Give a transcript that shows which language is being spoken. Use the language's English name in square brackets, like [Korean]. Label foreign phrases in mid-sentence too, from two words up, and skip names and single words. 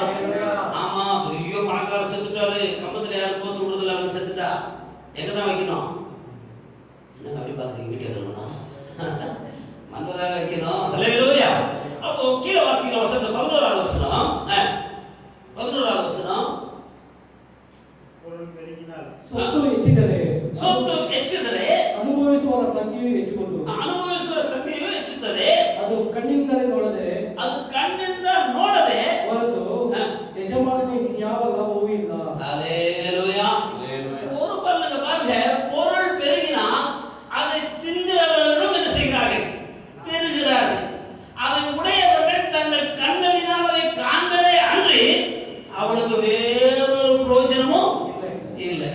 [Tamil] ஆமா, ஐயோ பணக்காரர் செத்துட்டாரு, கம்பத்துல யாரும் போத்து விடுறதுல அவங்க செத்துட்டா எங்கதான் வைக்கணும்? என்ன அப்படி பாக்குறீங்க? வீட்டுல இருக்கணும், மன்னராக வைக்கணும். அல்லேலூயா. அப்போ கீழே வாசிக்கிற வசனம் 11வது வசனம். 11வது வசனம். சொத்து [Kannada] ಹೆಚ್ಚಿದರೆ ಅನುಭವಿಸುವವರ ಸಂಖ್ಯೆಯು ಹೆಚ್ಚುವುದು. ಅನುಭವಿಸುವ ಸಂಖ್ಯೆಯು ಹೆಚ್ಚುತ್ತದೆ. ಅದು ಕಣ್ಣಿಂದಲೇ ನೋಡದೆ, ಅದು ಕಣ್ಣಿಂದ ನೋಡದೆ ಹೊರತು ಯಜಮಾನಿಗೆ ಯಾವ ಲಾಭವೂ ಇಲ್ಲ. [Tamil] ஹல்லேலூயா. ஒரு பல்லுக்கு பாருங்க, பொருள் பெருகினால் அதை தின்கிறவர்களும் என்ன செய்கிறார்கள்? பெருகிறார்கள். அதை உடையவர்கள் தங்கள் கண்களினால் அதை காண்பதே அன்றி அவளுக்கு வேறொரு பிரயோஜனமும் இல்லை.